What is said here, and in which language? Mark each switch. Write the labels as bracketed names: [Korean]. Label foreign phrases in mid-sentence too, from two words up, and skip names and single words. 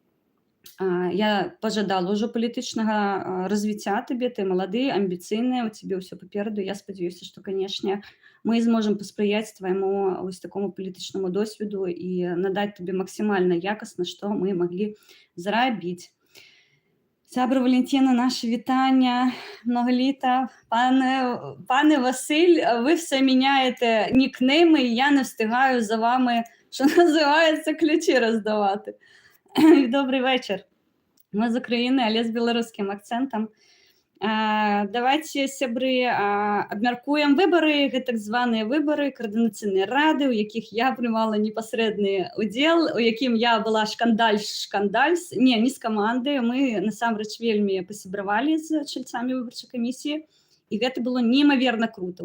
[Belarusian] Я пажадала ўжо палітычнага развіцця табе, ты малады, амбіцыйны, у цябе ўсё папераду. Я спадзяюся, што, канешне, мы зможам паспрыяць твайму вось такому палітычнаму досведу і надаць табе максімальна якасна, што мы маглі зрабіць. [Ukrainian] Сябра Валентина, наше вітання, много літа. Пане Василь, ви все міняєте нікнейми, і я не встигаю за вами, що називається, ключі роздавати. Добрий вечір. Ми з України, але з білоруським акцентом. Давайте, [Belarusian] сябры, абмяркуем выбары, гэта так званыя выбары каардынацыйнай рады, у якіх я прымала непасрэдны удзел, у якім я была не з каманды, мы насамрэч вельмі пасябравалі з чальцамі выбарчай камісіі, і гэта было неймаверна крута.